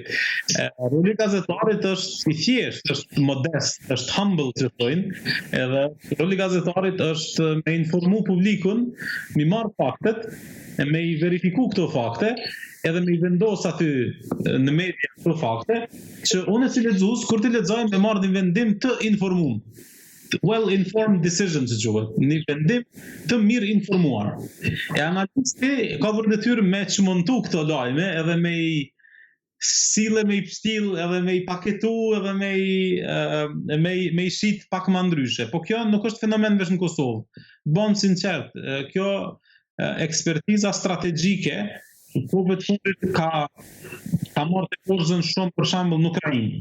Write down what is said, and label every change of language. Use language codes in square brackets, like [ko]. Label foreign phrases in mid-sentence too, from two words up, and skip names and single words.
[sq] Roli gazetarit është i thjesht, është modest, është humble që thojnë, edhe roli gazetarit është me informu publikun, mi marr faktet, me i verifiku këto fakte, edhe me i vendos aty në media këto fakte, që unë si lexues, kur të lexoj me marr një vendim të informuar. [en] Well-informed decisions, [sq] një vendim të mirë informuar. E analisti ka për detyrë me çmontu këto lajme edhe me i sile me i pstil, edhe me i paketu, edhe me i shit pak më ndryshe. Po kjo nuk është fenomen vetëm në Kosovë. Bon sinqert, kjo ekspertiza strategjike kohëve të fundit ka marrë të korzën shumë për shembull në Ukrainë.